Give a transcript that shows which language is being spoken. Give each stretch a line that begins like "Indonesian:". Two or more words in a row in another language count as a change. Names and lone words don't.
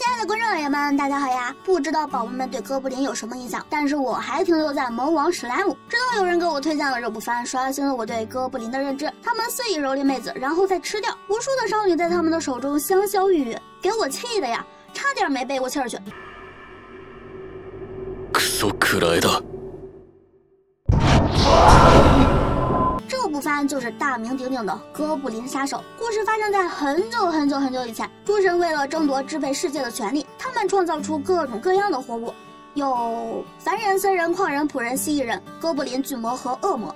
Chinese: 位观众老爷们，大家好呀！不知道宝宝们对哥布林有什么印象，但是我还停留在萌王史莱姆。直到有人给我推荐了这部番，刷新了我对哥布林的认知。他们肆意蹂躏妹子，然后再吃掉，无数的少女在他们的手中香消玉殒，给我气的呀，差点没背过气儿去。
Japanese: クソくらえだ。
Chinese: 这部番就是大名鼎鼎的哥布林杀手。故事发生在很久以前，诸神为了争夺支配世界的权利，他们创造出各种各样的活物，有凡人、僧人、矿人、仆人、蜥蜴人、哥布林、巨魔和恶魔。